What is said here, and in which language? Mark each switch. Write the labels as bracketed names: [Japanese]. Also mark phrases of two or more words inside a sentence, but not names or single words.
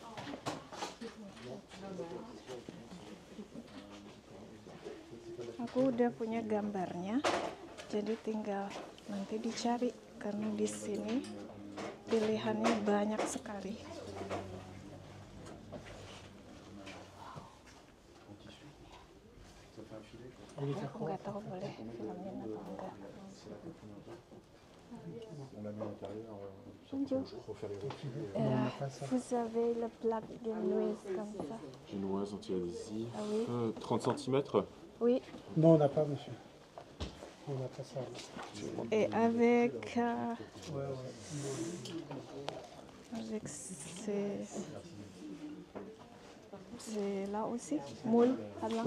[Indonesian] Aku udah punya gambarnya, jadi tinggal nanti dicari, karena di sini pilihannya banyak sekali. Aku nggak tahu boleh filmin atau enggak. [French] Bonjour. Vous avez le plat genoise comme ça? Genoise anti-adhésive. Ah oui. 30 cm. Oui. Non, on n'a pas, monsieur. On n'a pas ça. Et avec avec c'est là aussi moule à blanc.